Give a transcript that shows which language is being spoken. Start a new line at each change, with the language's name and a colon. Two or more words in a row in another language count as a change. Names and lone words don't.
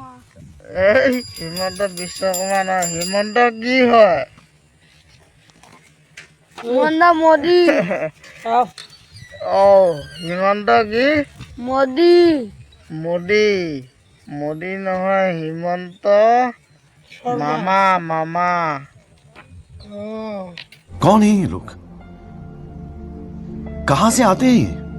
Assamese: এই হিমন্ত বিশ্বকৰ্মা নহয় হিমন্ত কি হয় হিমন্ত মোদি হিমন্ত কি মোদি মোদী মোদী নহয় হিমন্ত মামা মামা
Hindi: कौन है ये लोग कहां से आते हैं ये?